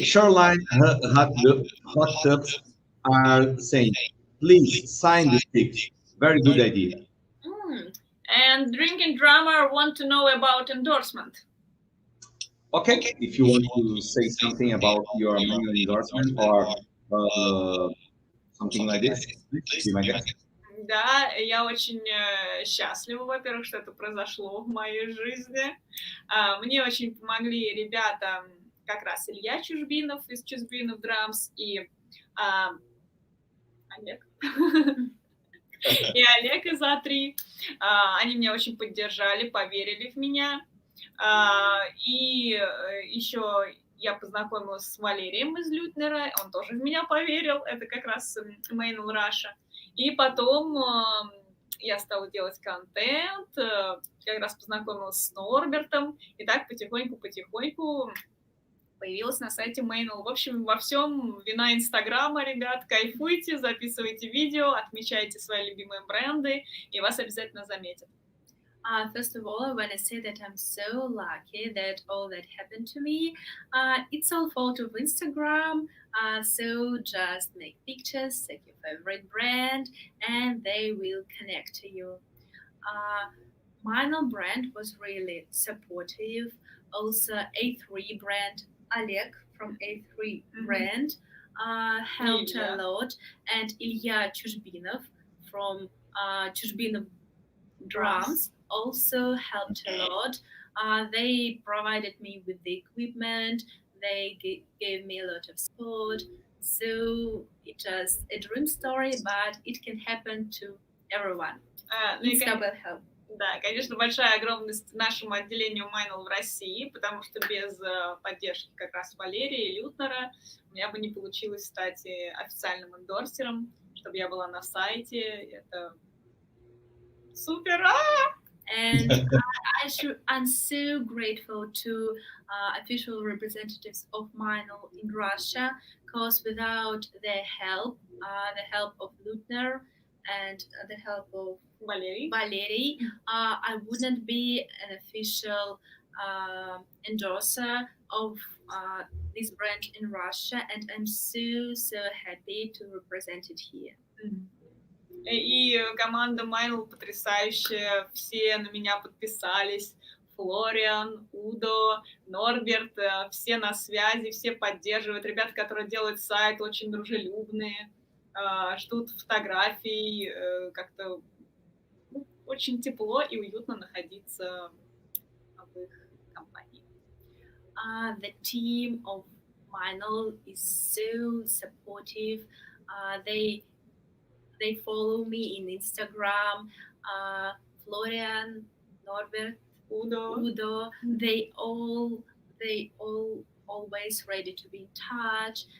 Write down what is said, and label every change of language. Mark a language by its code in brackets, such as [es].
[en] Shoreline hot tubs are saying, please sign the sticks. Very good idea. And drinking drummer want to know about endorsement. Okay, if you want to say something about your main endorsement or something like this, please be my guest. [ru] Да, я очень счастлива, во-первых, что это произошло в моей жизни. Мне очень помогли ребята, как раз Илья Чужбинов из Чужбинов Драмс и Олег. И Олег из А3. Они меня очень поддержали, поверили в меня. И еще я познакомилась с Валерием из Лютнера, он тоже в меня поверил, это как раз Main Russia. И потом я стала делать контент, как раз познакомилась с Норбертом, и так потихоньку появилась на сайте Main. В общем, во всем вина Инстаграма, ребят, кайфуйте, записывайте видео, отмечайте свои любимые бренды, и вас обязательно заметят. [en] First of all, I want to say that I'm so lucky that all that happened to me. It's all fault of Instagram. So just make pictures, take your favorite brand, and they will connect to you. Mine brand was really supportive. Also, A3 brand, Oleg from A3 brand helped a lot, and Ilya Chuzbinov from Chuzbinov Drums also helped a lot. They provided me with the equipment, they gave me a lot of support. So it's just a dream story, but it can happen to everyone. Insta will help. [ru] Да, конечно, большая огромность нашему отделению Майнл в России, потому что без поддержки как раз Валерия и Лютнера у меня бы не получилось стать официальным эндорсером, чтобы я была на сайте. Это супер! [en] And I'm so grateful to official representatives of Minel in Russia, because without their help, the help of Lutner and the help of Valery, I wouldn't be an official endorser of this brand in Russia, and I'm so happy to represent it here. [ru] И команда Майнл потрясающая, все на меня подписались, Флориан, Удо, Норберт, все на связи, все поддерживают, ребята, которые делают сайт, очень дружелюбные, ждут фотографий, как-то очень тепло и уютно находиться в их компании. [en] The team of Minel is so supportive. They follow me in Instagram. Florian, Norbert, Udo. They all always ready to be in touch.